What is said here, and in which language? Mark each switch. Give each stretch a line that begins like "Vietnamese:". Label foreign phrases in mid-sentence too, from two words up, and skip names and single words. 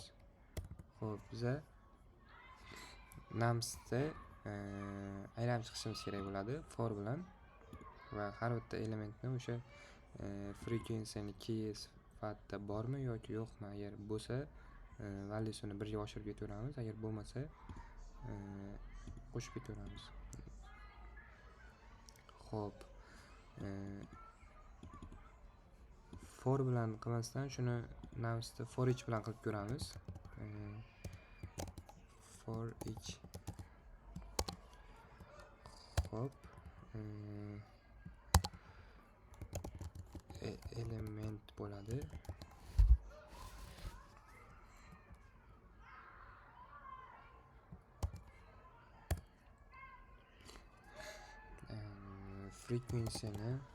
Uzbek: Xo'p, biza numsda aylanib chiqishimiz kerak bo'ladi for bilan va har bitta elementni o'sha frequencyni key sifatida bormi yoki yo'qmi? Agar bo'lsa, valyusini 1 ga oshirib ketaveramiz. Agar bo'lmasa, qo'shib ketaveramiz. Xo'p. For bilan qilmasdan shuni navsda
English: for each
Uzbek: bilan qilib ko'ramiz.
English: For each.
Uzbek: Xo'p. Element bo'ladi. Frequencyni